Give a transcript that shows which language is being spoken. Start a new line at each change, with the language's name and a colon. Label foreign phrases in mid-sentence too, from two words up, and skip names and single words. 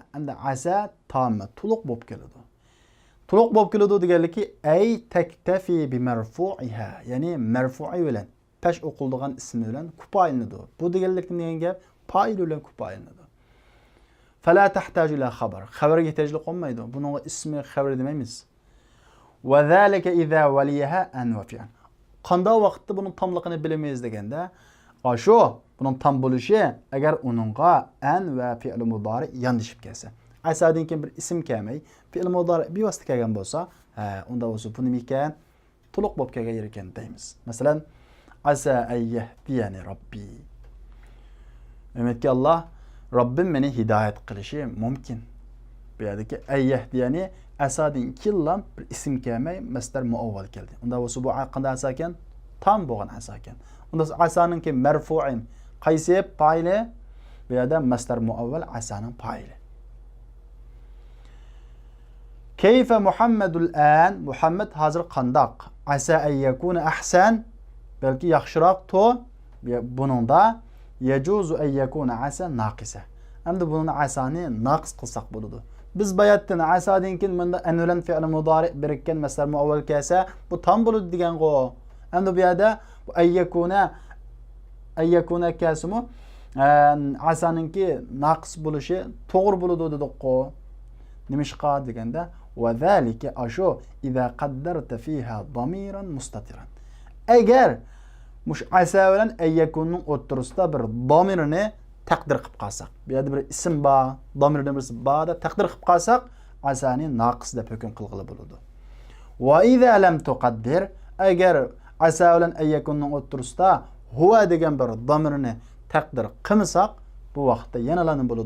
Uzbek: Endi asa tamma, to'liq bo'lib keladi. To'liq bo'lib keladi deganligi
Arabic: أي تكتفي بمرفوعها,
Uzbek: ya'ni marfu'i bilan pesh o'qiladigan ismi bilan kupoylanadi. Bu deganlikni degan gap fa'il bilan kupoylanadi.
Arabic: فلا تحتاج إلى خبر.
Uzbek: Xabarga ehtiyojli qolmaydi. Buning ismi xabar demaymiz.
Arabic: وذلك إذا وليها أن والفعل.
Uzbek: Qanday vaqtda buning tamligini bilmaymiz deganda, shu buning tam bo'lishi agar uningga an va fi'l mudari yondashib kelsa. Asadan keyin bir ism kelmay, fi'l mudari bevosita kelgan bo'lsa, unda o'zi bu nima ekan? To'liq bo'lib kelgan ekan deymiz. Masalan,
Arabic: عسى أن يهديني ربي.
Uzbek: Umidki Alloh Robbim meni hidoyat qilishi mumkin. Bu yerdagi ayyahdiyani asadan keyin bir ism kelmay, masdar muavval keldi. Unda o'zi bu qanday asa ekan? Tam bo'lgan asa ekan. Unda asaning ki marfu'in qaysi fa'ili? Bu yerda masdar muavval asaning fa'ili.
Arabic: كيف محمد الآن?
Uzbek: Muhammad hozir qandaq?
Arabic: عسى أن يكون أحسن?
Uzbek: Balki yaxshiroq to.
Arabic: Buningda يجوز أن يكون عسى ناقصة.
Uzbek: Endi buni asani naqs qilsak bo'ladi. Biz bayatdan asadan keyin bunda an bilan fi'l mudari birikkan masdar muavval kelsa, bu tam bo'ladi degan-go. Endi bu yerda bu ayyakuna kasmu asaninki naqs bo'lishi to'g'ri bo'ladi dedik-ku. Nimishqa deganda
Arabic: وذلك ashu إذا قدرت فيها ضميرا مستترا.
Uzbek: Agar mush asa bilan ayyakunning o'ttirisida bir damirni taqdir qilib qolsak, bu yerda bir ism bor, damirning birisi bor deb taqdir qilib qolsak, asani naqis deb hukm qilg'ili bo'ladi.
Arabic: وإذا لم تقدر,
Uzbek: agar asa bilan ayyakunning o'ttirisida huwa degan bir damirni taqdir qilmasak, bu vaqtda yana nima bo'ladi?